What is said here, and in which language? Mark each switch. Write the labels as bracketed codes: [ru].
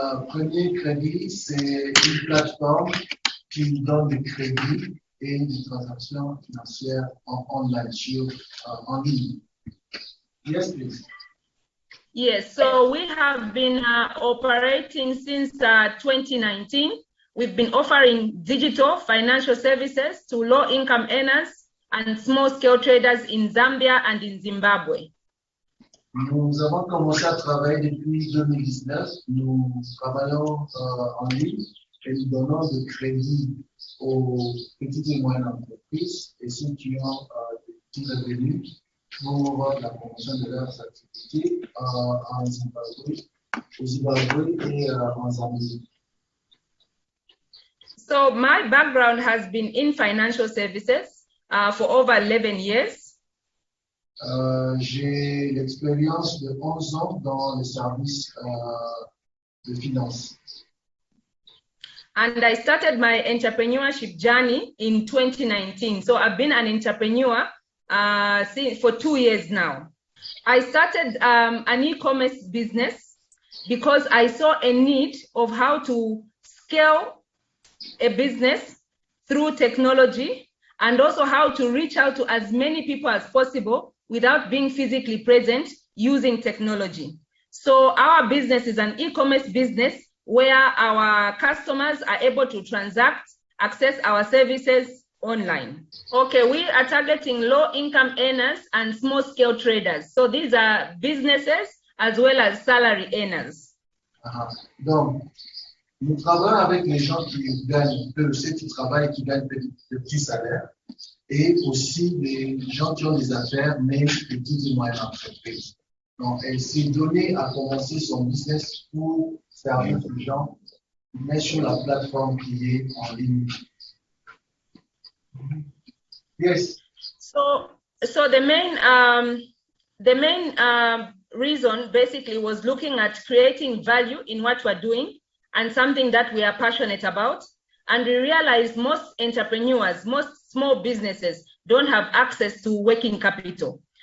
[fr] Premier Crédit, c'est une plateforme qui donne des crédits et des transactions financières en ligne. [en] Yes, please. Yes, so we have been operating since 2019. We've been offering digital financial services to low-income earners and small-scale traders in Zambia and in Zimbabwe. [fr] Nous avons commencé à travailler depuis 2019. Nous travaillons en ligne et nous donnons des crédits aux petites et moyennes entreprises et ceux qui ont des petits revenus pour la promotion de leurs activités en Zimbabwe, au Zimbabwe et en Zambie. [en] So my background has been in financial services for over 11 years. [fr] J'ai l'expérience de 11 ans dans les services de finance. [en] And I started my entrepreneurship journey in 2019. So I've been an entrepreneur for 2 years now. I started an e-commerce business because I saw a need of how to scale a business through technology and also how to reach out to as many people as possible without being physically present using technology. So our business is an e-commerce business where our customers are able to transact, access our services online. Okay, we are targeting low-income earners and small-scale traders. So these are businesses as well as salary earners. [fr] Donc, nous travaillons avec les gens qui gagnent, ceux qui travaillent et qui gagnent de petits salaires. et aussi des gens qui ont des affaires, mais petites et moyennes entreprises. Donc, elle s'est donnée à commencer son business pour servir les gens, mais sur la plateforme qui est en ligne. [en] Yes. So the main reason basically was looking at creating value in what we're doing and something that we are passionate about. And we realized most entrepreneurs, most small businesses don't have access to working capital.